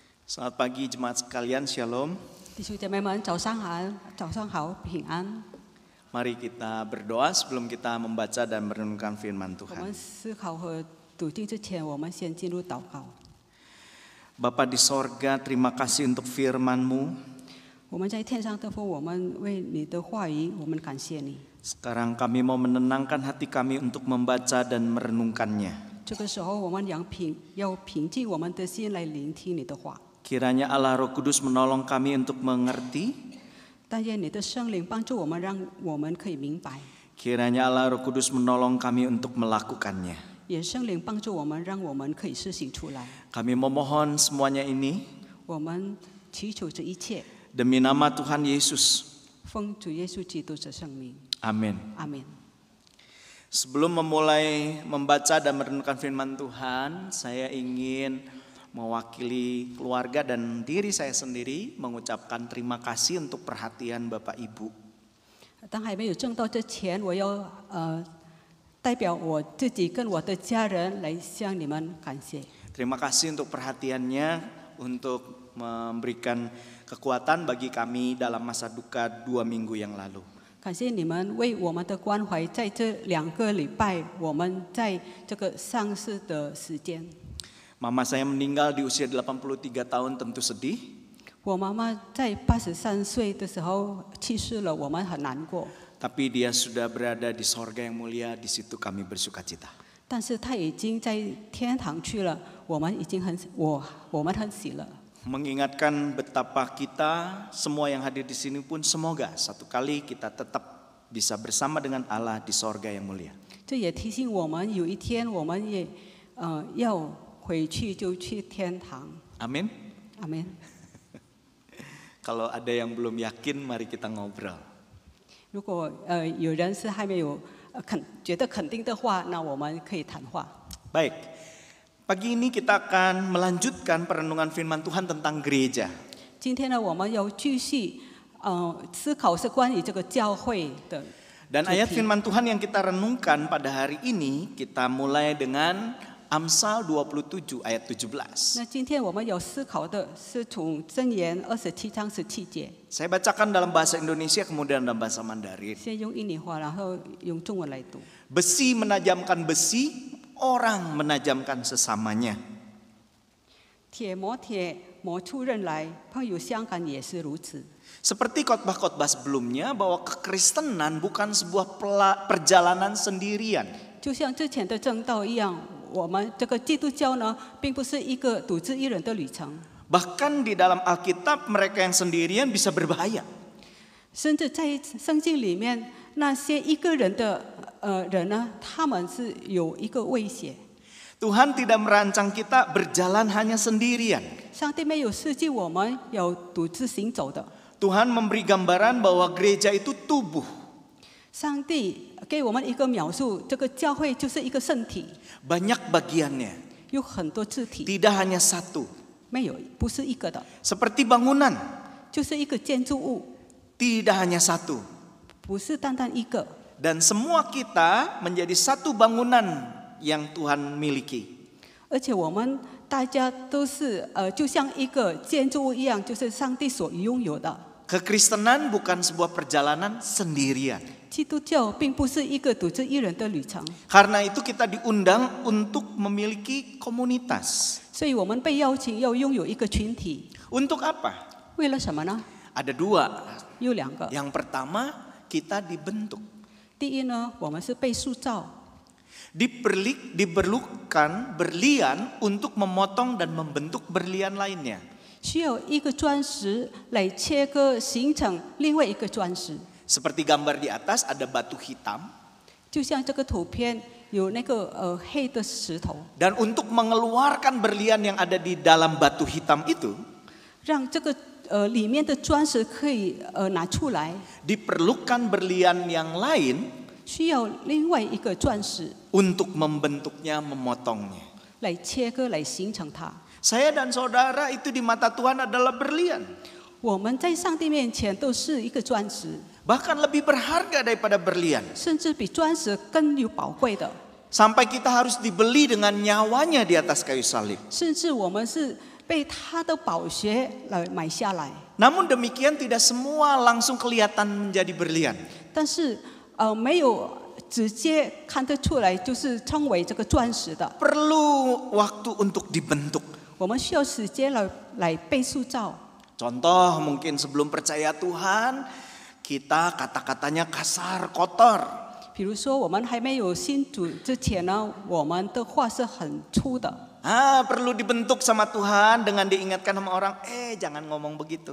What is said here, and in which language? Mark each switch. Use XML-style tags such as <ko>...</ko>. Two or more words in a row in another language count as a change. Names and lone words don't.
<id>Selamat pagi jemaat sekalian, Shalom.</id> <zh>弟兄姐妹们，早上好，平安。</zh> <id>Mari kita berdoa sebelum kita membaca dan merenungkan firman</id> <zh>我</zh> <id>Tuhan.</id> <zh>们思考和笃定之前，我们先进入祷告。</zh> <id>Bapa di sorga, terima kasih untuk firman-Mu.</id> <zh>我们在天上的父，我们为你的话语，我们感谢你。</zh> <id>Sekarang kami mau menenangkan hati kami untuk membaca dan merenungkannya.</id> <zh>这个时候，我们要平静我们的心来聆听你的话。</zh> <id>Kiranya Allah Roh Kudus menolong kami untuk mengerti.</id> <zh>但愿你的圣灵帮助我们，让我们可以明白；</zh> <id>Kiranya Allah Roh Kudus menolong kami untuk melakukannya.</id> <zh>也圣灵帮助我们，让我们可以施行出来。</zh> <id>Kami memohon semuanya ini</id> <zh>我们祈求这一切，</zh> <id>demi nama Tuhan Yesus.</id> <zh>奉主耶稣基督的圣名，</zh> <id>Amin.</id> <zh>阿门。</zh> <id>Sebelum memulai membaca dan merenungkan firman Tuhan, saya ingin mewakili keluarga dan diri saya sendiri mengucapkan terima kasih untuk perhatian Bapak Ibu.</id> <zh>当还没有证道之前，我要代表我自己跟我的家人来向你们感谢。</zh> <id>Terima kasih untuk perhatiannya, untuk memberikan kekuatan bagi kami dalam masa duka 2 minggu yang lalu.</id> <zh>感谢你们为我们的关怀，在这2个礼拜，我们在这个丧事的时间。</zh> <id>Mama saya meninggal di usia 83 tahun, tentu sedih.</id> <zh>我妈妈在83岁的时候去世了，我们很难过。</zh> <id>Tapi dia sudah berada di sorga yang mulia, di situ kami bersuka cita.</id> <zh>但是她已经在天堂去了，我们很喜乐。</zh> <id>Mengingatkan betapa kita semua yang hadir di sini pun semoga satu kali kita tetap bisa bersama dengan Allah di sorga yang mulia.</id> <zh>这也提醒我们，有一天我们也要回去就去天堂。</zh> <id>Amin.</id> <zh>阿门。</zh> <id>Kalau ada yang belum yakin, mari kita ngobrol.</id> <zh>如果有人是还没有觉得肯定的话，那我们可以谈话。</zh> <id>Baik, pagi ini kita akan melanjutkan perenungan firman Tuhan tentang gereja.</id> <zh>今天呢，我们要继续思考是关于这个教会的。</zh> <id>Dan ayat firman Tuhan yang kita renungkan pada hari ini, kita mulai dengan Amsal 27 ayat 17.</id> <zh>那今天我们要思考的是从箴言27章17节。</zh> <id>Saya bacakan dalam bahasa Indonesia kemudian dalam bahasa Mandarin.</id> <zh>先用印尼话，然后用中文来读。</zh> <id>Besi menajamkan besi, orang menajamkan sesamanya.</id> <zh>铁磨铁，磨出刃来，朋友相感也是如此。</zh> <id>Seperti khotbah-khotbah sebelumnya bahwa kekristenan bukan sebuah perjalanan sendirian.</id> <zh>就像之前的正道一样，我们这个基督教呢，并不是一个独自一人的旅程。</zh> <id>Bahkan di dalam Alkitab mereka yang sendirian bisa berbahaya.</id> <zh>甚至在圣经里面，那些一个人的人呢，他们是有一个威胁。</zh> <id>Tuhan tidak merancang kita berjalan hanya sendirian.</id> <zh>上帝没有设计我们要独自行走的。</zh> <id>Tuhan memberi gambaran bahwa gereja itu tubuh.</id> <zh>上帝给我们一个描述，这个教会就是一个身体，</zh> <id>Banyak bagiannya,</id> <zh>有很多肢体，</zh> <id>tidak hanya satu.</id> <zh>没有不是一个的，</zh> <id>Seperti bangunan,</id> <zh>就是一个建筑物，</zh> <id>tidak hanya satu.</id> <zh>不是单单一个。</zh> <id>Dan semua kita menjadi satu bangunan yang Tuhan miliki.</id> <zh>而且我们大家都是就像一个建筑物一样，就是上帝所拥有的。</zh> <id>Kekristenan bukan sebuah perjalanan sendirian.</id> <zh>基督教并不是一个独自一人的旅程，</zh> <id>Karena itu kita diundang untuk memiliki komunitas.</id> <zh>所以我们被邀请要拥有一个群体。</zh> <id>Untuk apa?</id> <zh>为了什么呢？</zh> <id>Ada 2.</id> <zh>有2个。</zh> <id>Yang pertama, kita dibentuk.</id> <zh>第一呢，我们是被塑造，</zh> <id>Diperlukan berlian untuk memotong dan membentuk berlian lainnya.</id> <zh>需要一个砖石来切割，形成另外一个砖石。</zh> <id>Seperti gambar di atas ada batu hitam.</id> <zh>就像这个图片有那个黑的石头，</zh> <id>Dan untuk mengeluarkan berlian yang ada di dalam batu hitam itu,</id> <zh>让这个里面的砖石可以拿出来，</zh> <id>diperlukan berlian yang lain</id> <zh>需要另外一个砖石</zh> <id>untuk membentuknya, memotongnya.</id> <zh>来切割，来形成它。</zh> <id>Saya dan saudara itu di mata Tuhan adalah berlian.</id> <zh>我们在上帝面前都是一个砖石，</zh> <id>Bahkan lebih berharga daripada berlian.</id> <zh>甚至比砖石更有宝贵的。</zh> <id>Sampai kita harus dibeli dengan nyawanya di atas kayu salib.</id> <zh>甚至我们是被他的宝血来买下来。</zh> <id>Namun demikian tidak semua langsung kelihatan menjadi berlian.</id> <zh>但是没有直接看得出来就是称为这个钻石的。</zh> <id>Perlu waktu untuk dibentuk.</id> <zh>我们需要时间来被塑造。</zh> <id>Contoh mungkin sebelum percaya Tuhan, kita kata-katanya kasar, kotor.</id> <zh>比如说，我们还没有信主之前呢，我们的话是很粗的。</zh> <id>Perlu dibentuk sama Tuhan dengan diingatkan sama orang, jangan ngomong begitu.</id>